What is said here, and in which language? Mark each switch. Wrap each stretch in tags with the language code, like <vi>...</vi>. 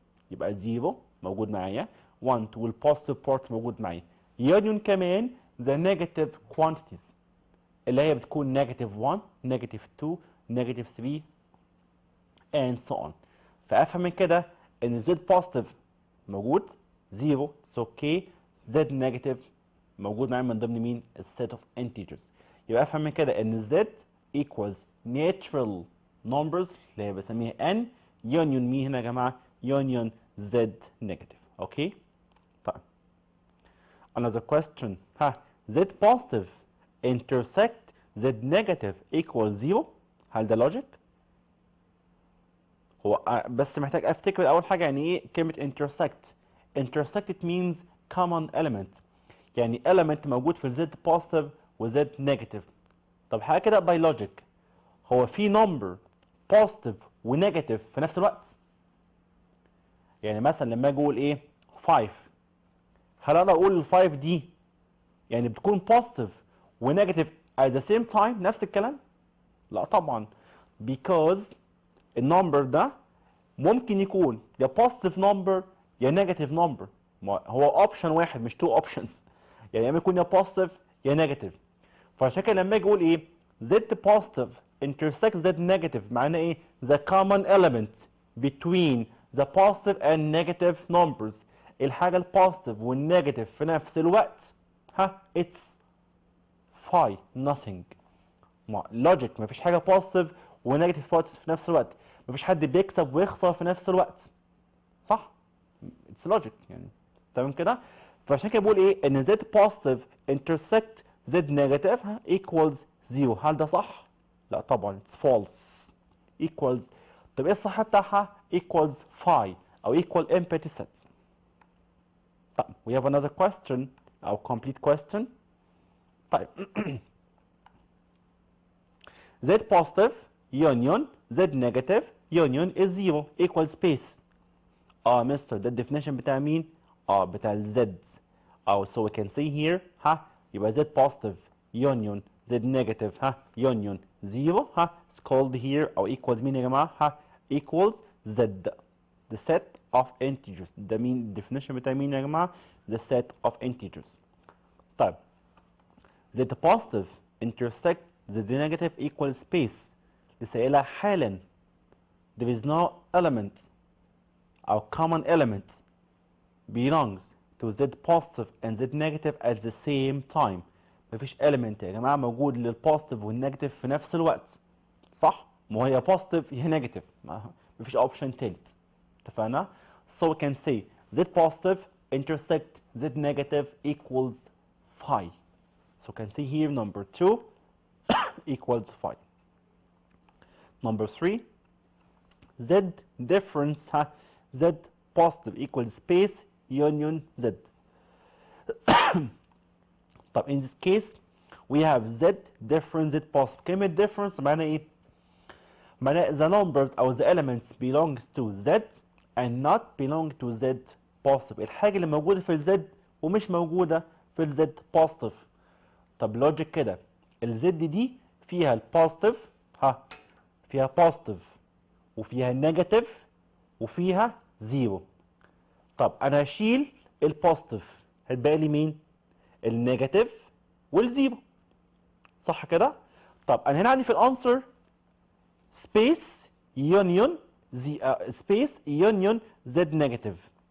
<ar>يبقى 0 موجود معايا، 1 والpositive part موجود معايا.</ar> <en>union كمان the negative quantities</en> <ar>اللي هي بتكون</ar> <en>negative 1 negative 2 negative 3 and so on.</en> <ar>فأفهم من كده إن Z positive موجود 0</ar> <en>it's okay،</en> <ar>Z negative موجود معايا من ضمن مين؟ الset of integers. يبقى أفهم من كده إن Z equals natural numbers اللي هي بسميها N union مين هنا يا جماعة؟ union Z negative. Okay؟ طيب</ar> <en>another question</en> <ar>Z positive intersect Z negative equals 0، هل ده logic؟ هو بس محتاج افتكر اول حاجه يعني ايه كلمه intersect.</ar> <en>intersect it means common element، يعني element موجود في Z positive و Z negative.</en> <ar>طب حاجه كده by logic، هو في number positive و negative في نفس الوقت؟ يعني مثلا لما اجي اقول ايه 5، هل اقدر اقول ال 5 دي يعني بتكون positive و negative</ar> <en>at the same time</en> <ar>نفس الكلام؟ لا طبعا، because النمبر ده ممكن يكون يا positive number يا negative number، هو option واحد مش two options، يعني اما يكون يا positive يا negative. فعشان كده لما اجي اقول ايه Z positive intersects Z negative معناه ايه</ar> <en>the common element between the positive and negative numbers،</en> <ar>الحاجة البوزيتيف والنيجاتيف في نفس الوقت</ar> <en>it's phi nothing.</en> <ar>لوجيك مفيش حاجة بوزيتيف ونيجاتيف في نفس الوقت، مفيش حد بيكسب ويخسر في نفس الوقت، صح؟ اتس لوجيك يعني، تمام كده؟ فعشان كده بقول ايه ان Z positive intersect Z negative equals 0. هل ده صح؟ لا طبعا</ar> <en>it's false. equals،</en> <ar>طب ايه الصح بتاعها؟</ar> <en>equals phi او equal empty set. طيب we have another question او complete question. طيب Z positive union Z negative union is 0 equal space.</en> <ar>مستر ده الديفينيشن بتاع مين؟ بتاع ال Z.</ar> <en>so we can see here يبقى Z positive union Z negative union 0 it's called here او equals مين يا جماعة؟ equals Z the set of integers.</en> <ar>ده مين الديفينيشن بتاع مين يا جماعة؟ the set of integers.</ar> <en>طيب Z positive intersect Z negative equal space</en> <ar>لسه قايلها حالا</ar> <en>there is no element or common element belongs to Z positive and Z negative at the same time.</en> <ar>مفيش element يا جماعة موجود للبوزيتيف والنيجاتيف في نفس الوقت، صح؟ ما هي positive يا نيجاتيف، مفيش option تالت.</ar> <en>اتفقنا؟ so we can say Z positive intersect Z negative equals phi. so we can see here number 2 equals phi. Number 3 Z difference Z positive equals space union Z. طب in this case we have Z difference Z positive.</en> <ar>كلمة difference معناها ايه؟</ar> <en>معناها the numbers أو the elements belongs to Z and not belong to Z positive.</en> <ar>الحاجة اللي موجودة في ال Z ومش موجودة في ال Z positive. طب لوجيك كده، ال Z دي فيها البوزيتيف، فيها بوزيتيف وفيها نيجاتيف وفيها زيرو. طب انا هشيل البوزيتيف، هيتبقى لي مين؟ النيجاتيف والزيرو، صح كده؟ طب انا هنا عندي في الانسر سبيس يونيون سبيس يونيون زد نيجاتيف.</ar>